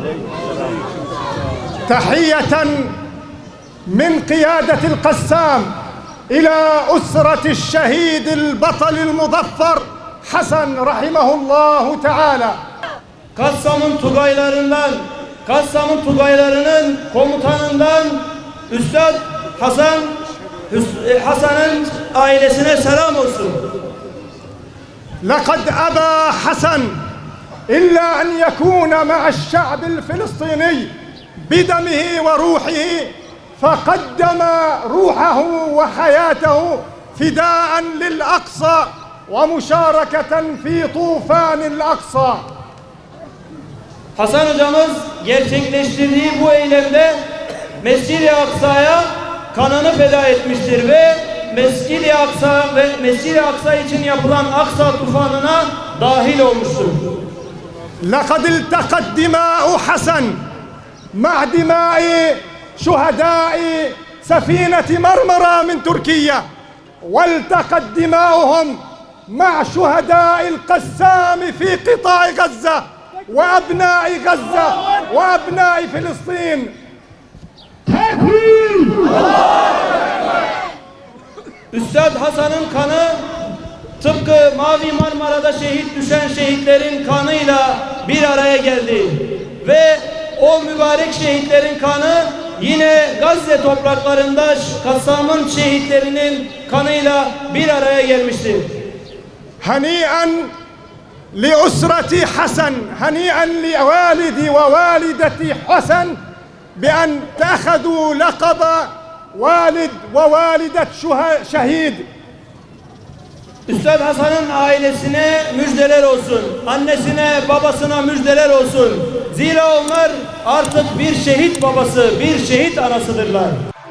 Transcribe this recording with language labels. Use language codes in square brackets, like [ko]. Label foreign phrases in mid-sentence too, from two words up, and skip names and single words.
[ar] تحية من قيادة القسام إلى أسرة الشهيد البطل المظفر حسن رحمه الله تعالى. [tr] Kassam'ın Tugaylarının komutanından Üstad Hasan'ın ailesine selam olsun. [ar] لقد أبى حسن إلا أن يكون مع الشعب الفلسطيني بدمه وروحه فقدم روحه وحياته فداء للأقصى ومشاركة في طوفان الأقصى. [tr] Hasan hocamız gerçekleştirdiği bu eylemde Mescid-i Aksa'ya kanını feda etmiştir ve Mescid-i Aksa için yapılan Aksa tufanına dahil olmuştur. [ar] لقد التقت دماء حسن مع دماء شهداء سفينة مرمرة من تركيا والتقت دماؤهم مع شهداء القسام في قطاع غزة وأبناء غزة وأبناء فلسطين. [tr] Üstad Hasan'ın kanı tıpkı Mavi Marmara'da şehit düşen şehitlerin kanıyla bir araya geldi. Ve o mübarek şehitlerin kanı yine Gazze topraklarında Kassam'ın şehitlerinin kanıyla bir araya gelmiştir. [ar] هنيئا لأسرة حسن هنيئا لوالدي ووالدتي حسن بأن تأخذوا لقب والد ووالدة şehid. [tr] Üstad Hasan'ın ailesine müjdeler olsun. Annesine, babasına müjdeler olsun. Zira onlar artık bir şehit babası, bir şehit anasıdırlar.